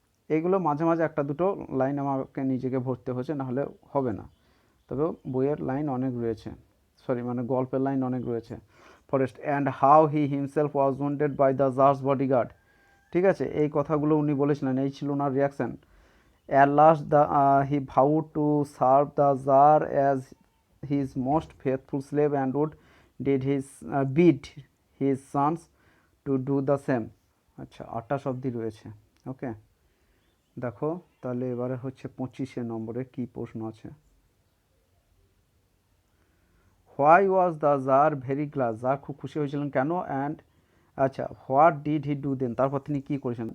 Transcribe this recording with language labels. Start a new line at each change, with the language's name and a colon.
Bangla: এগুলো মাঝে মাঝে একটা দুটো লাইন আমাকে নিজেকে ভরতে হচ্ছে, নাহলে হবে না। তবে বইয়ের লাইন অনেক রয়েছে, মানে গল্পের লাইন অনেক রয়েছে।
English: Forest and how he himself was wounded by the tsar's bodyguard.
Bangla: ঠিক আছে, এই কথাগুলো উনি বলেছিলেন, এই ছিল ওনার reaction.
English: At last he vowed to serve the Tsar as his most faithful slave and would bid his sons to do the same.
Bangla: আচ্ছা 28 অবধি রয়েছে। ওকে, দেখো তাহলে এবারে হচ্ছে 25 নম্বরে কি প্রশ্ন আছে।
English: why was the tsar very glad,
Bangla: jar খুব খুশি হয়েছিলেন কেন,
English: and
Bangla: আচ্ছা
English: what did he do then,
Bangla: তারপর তিনি কী করেছেন।